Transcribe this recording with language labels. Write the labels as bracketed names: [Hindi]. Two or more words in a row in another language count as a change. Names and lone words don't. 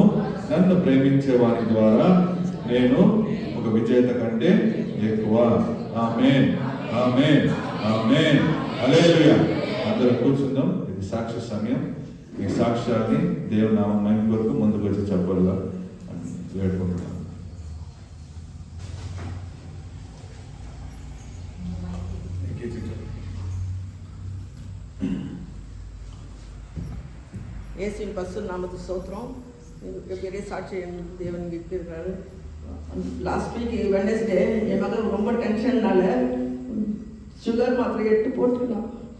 [Telugu] నన్ను ప్రేమించే వారి ద్వారా నేను ఒక విజేత కంటే ఎక్కువ. ఆమేన్, ఆమేన్, ఆమేన్, హల్లెలూయా. అందరూ కూర్చుందాం. ఇది సాక్ష్య సమయం. ఈ సాక్ష్యాన్ని దేవుని నామం మహిమ కొరకు ముందుకు వచ్చి చెప్పాలా అని వేడుకుంటున్నాను. [Tamil] இயேசுவின் பரிசுத்த நாமத்துக்கு ஸ்தோத்திரம். பெரிய சாட்சி தேவன் இருக்கிறாரு. [English] last week Wednesday [Tamil] என் மகன் ரொம்ப டென்ஷன்னால சுகர் மாத்திரை 8 போட்டுருந்தான்.